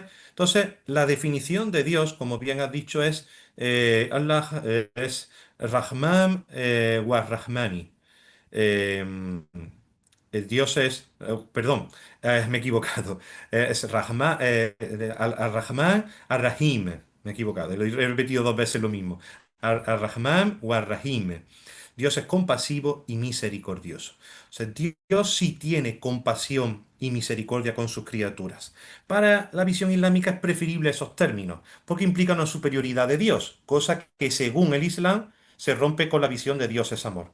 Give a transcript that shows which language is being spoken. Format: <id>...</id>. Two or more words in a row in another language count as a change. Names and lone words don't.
<es>Entonces, la definición de Dios, como bien has dicho, es Allah es</es> <ar>رحمن ورحماني.</ar> <es>Eh, el Dios es, perdón, me he equivocado. Es Rahman, Al-Rahman, Ar-Rahim. Me he equivocado. He repetido dos veces lo mismo. Ar-Rahman o Ar-Rahim. Dios es compasivo y misericordioso. O sea, Dios sí tiene compasión y misericordia con sus criaturas. Para la visión islámica es preferible esos términos, porque implican una superioridad de Dios, cosa que según el Islam se rompe con la visión de Dios es amor.</es>